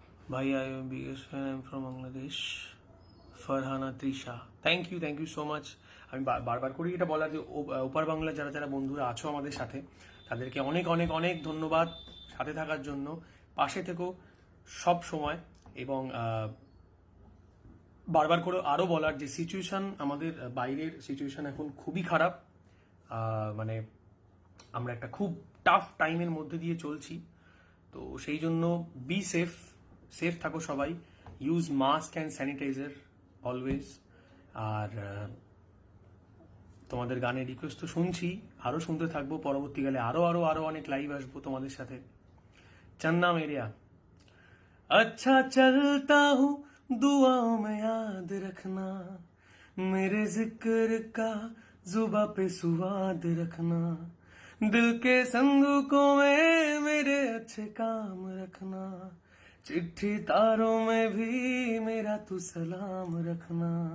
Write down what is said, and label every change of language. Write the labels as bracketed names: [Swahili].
[English] भाई I am biggest fan, I am from Bangladesh, [Bangla] Farhana Trisha. [English] Thank you so much. [Bangla] আমি বারবার করি এটা বলা যে ওপার বাংলা যারা যারা বন্ধুরা আছো আমাদের সাথে, তাদেরকে অনেক অনেক অনেক ধন্যবাদ সাথে থাকার জন্য। পাশে থেকো সব সময়। এবং বারবার করে আরও বলার যে সিচুয়েশন, আমাদের বাইরের সিচুয়েশন এখন খুবই খারাপ। মানে আমরা একটা খুব টাফ টাইমের মধ্যে দিয়ে চলছি। তো সেই জন্য [English] be safe, [Bangla] সেফ থাকো সবাই। [English] Use mask and sanitizer always. [Bangla] আর তোমাদের গানের রিকোয়েস্ট তো শুনছি, আরও শুনতে থাকবো। পরবর্তীকালে আরও আরও আরও অনেক লাইভ আসবো তোমাদের সাথে। [Hindi] चन्ना मेरिया। अच्छा चलता हूँ दुआओं में याद रखना, मेरे जिक्र का जुबा पे सुवाद रखना, दिल के संदूकों में मेरे अच्छे काम रखना, चिट्ठी तारों में भी मेरा तू सलाम रखना,